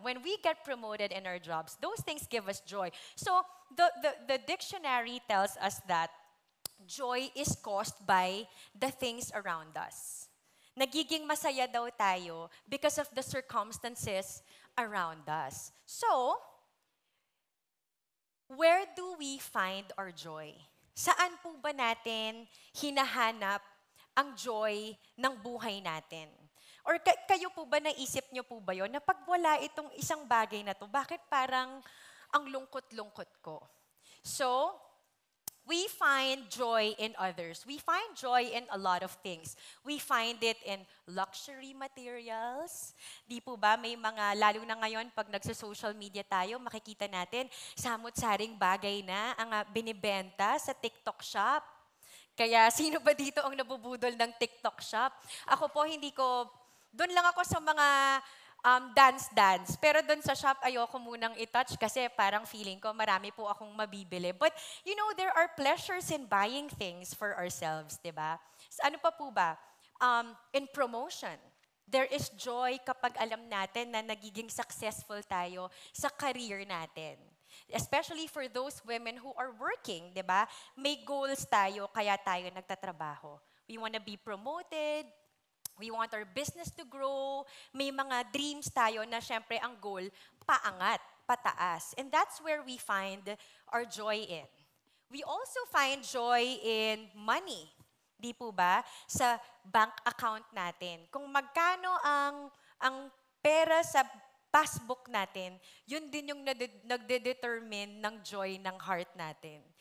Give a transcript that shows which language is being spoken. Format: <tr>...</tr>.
<en>When we get promoted in our jobs, those things give us joy. So the dictionary tells us that joy is caused by the things around us.</en> <tl>Nagiging masaya daw tayo</tl> <en>because of the circumstances around us. So, where do we find our joy?</en> <tl>Saan po ba natin hinahanap ang joy ng buhay natin? Or kayo po ba, naisip nyo po ba yun, na pag wala itong isang bagay na to, bakit parang ang lungkot-lungkot ko?</tl> <en>So, we find joy in others. We find joy in a lot of things. We find it in luxury materials.</en> <tl>Di po ba, may mga, lalo na ngayon, pag nagsa-social media tayo, makikita natin, samot-saring bagay na ang binibenta sa TikTok shop. Kaya sino ba dito ang nabubudol ng TikTok shop? Ako po, doon lang ako sa mga dance. Pero doon sa shop, ayoko munang i-touch kasi parang feeling ko marami po akong mabibili.</tl> <en>But, there are pleasures in buying things for ourselves, di ba?</en> <tl>Ano pa po ba?</tl> <en>In promotion. There is joy</en> <tl>kapag alam natin na nagiging successful tayo sa career natin.</tl> <en>Especially for those women who are working,</en> <tl>di ba? May goals tayo, kaya tayo nagtatrabaho.</tl> <en>We want to be promoted. We want our business to grow.</en> <tl>May mga dreams tayo na syempre ang goal, paangat, pataas.</tl> <en>And that's where we find our joy in. We also find joy in money.</en> <tl>Di po ba? Sa bank account natin. Kung magkano ang pera sa passbook natin, yun din yung nagde-determine ng joy ng heart natin.</tl>